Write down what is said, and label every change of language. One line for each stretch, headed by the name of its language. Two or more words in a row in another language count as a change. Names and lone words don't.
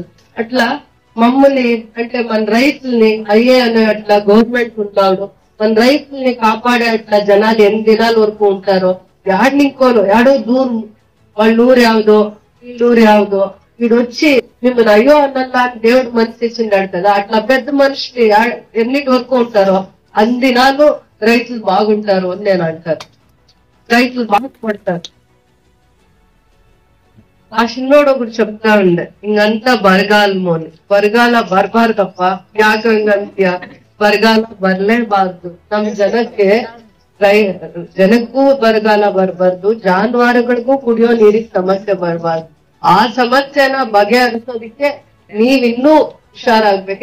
Telugu: అట్లా మమ్మల్ని అంటే మన రైతుల్ని అయ్యే అనే అట్లా గవర్నమెంట్ ఉంటాడు, మన రైతుల్ని కాపాడే అట్లా జనాలు ఎన్ని దినాల వరకు ఉంటారో, యాడ్నింకోలో యాడో దూరం వాళ్ళ ఊరు యావదో వీళ్ళూరు యావదో వీడొచ్చి మిమ్మల్ని అయ్యో అన్నల్లా దేవుడు మనసు ఇచ్చిండాడు కదా, అట్లా పెద్ద మనిషి ఎన్నిటి వరకు ఉంటారో అన్ని దినాలు రైతులు బాగుంటారు అని నేను అంటారు. రైతులు బాగుపడతారు. ఆ చిన్నోడు ఒకటి చెప్తా ఉండే, ఇంకంతా
Kannada: ಬರಗಾಲಮೋನಿ ಬರಗಾಲ ಬರ್ಬಾರ್ದಪ್ಪ, ಯಾಕೆ ಹಿಂಗಂತ್ಯ, ಬರಗಾಲ ಬರ್ಲೇಬಾರ್ದು. ನಮ್ ಜನಕ್ಕೂ ಬರಗಾಲ ಬರ್ಬಾರ್ದು, ಜಾನುವಾರುಗಳಿಗೂ ಕುಡಿಯೋ ನೀರಿಗೆ ಸಮಸ್ಯೆ ಬರ್ಬಾರ್ದು. ಆ ಸಮಸ್ಯೆನ ಬಗೆಹರಿಸೋದಿಕ್ಕೆ ನೀವಿನ್ನೂ ಹುಷಾರಾಗ್ಬೇಕು.